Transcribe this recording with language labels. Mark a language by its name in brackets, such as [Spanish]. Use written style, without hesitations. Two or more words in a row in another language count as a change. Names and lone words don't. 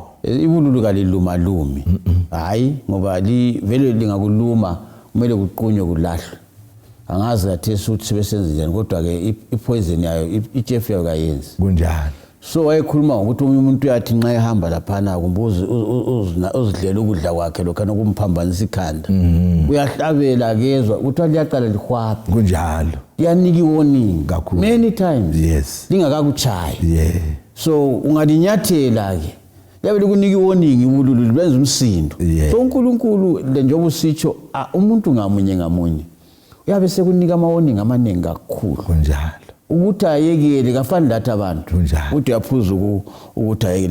[North Ndebele] ibululu kalilumalumi hayi ngoba vele lingakuluma kumele kuqunywe kulahlwe angazi lathesa ukuthi sebesenze njani kodwa ke ipoison yayo ijefu yayo kayenzi kunjalo. So wayekhuluma ngokuthi umuntu uyathi nxa ehamba laphana kumbuza uzidlela ukudla kwakhe lokho nokumphambanisa ikhanda uyahlabela kezwa ukuthi liyaqala lihwaphe kunjalo, yanika warning kakhulu [English] many times. Yes, [North Ndebele] lingakakuchayi. So ungalinyathela ke yabe kunika warning ubululu benza umsindo. So uNkulunkulu njengoba usitsho umuntu ngamunye uyabe sekunika ama warning amaningi kakhulu kunjalo, ukuthi ayekele kafani lathi abantu ukuthi uyaphuza ukuthi ayekele.